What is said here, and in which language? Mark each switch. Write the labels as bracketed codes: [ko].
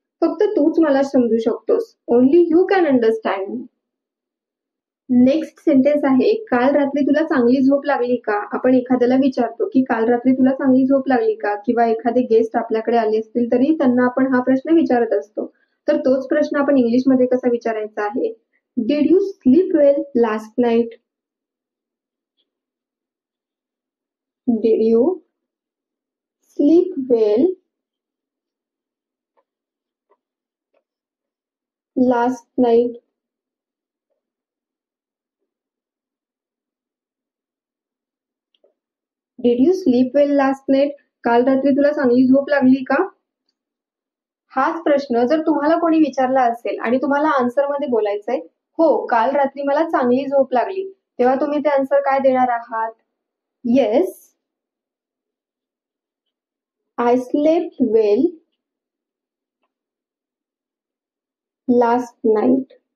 [mr] फक्त तूच मला समजू शकतोस. [en] Only you can understand me. [mr] Next sentence आहे, काल रात्री तुला चांगली झोप लागली का? आपण एखाद्याला विचारतो की काल रात्री तुला चांगली झोप लागली का? किंवा एखादे गेस्ट आपल्याकडे आले असतील तरी त्यांना आपण हा प्रश्न विचारत असतो. तर तोच प्रश्न आपण इंग्लिशमध्ये कसा विचारायचा आहे? [en] Did you sleep well last night? Did you sleep well last night? Did you sleep well last night? [mr] काल रात्री तुला चांगली झोप लागली का? हाच प्रश्न जर तुम्हाला कोणी विचारला असेल आणि तुम्हाला आन्सर मध्ये बोलायचंय, हो काल रात्री मला चांगली झोप लागली, तेव्हा तुम्ही ते आन्सर काय देणार आहात? [en] Yes, I slept well last night.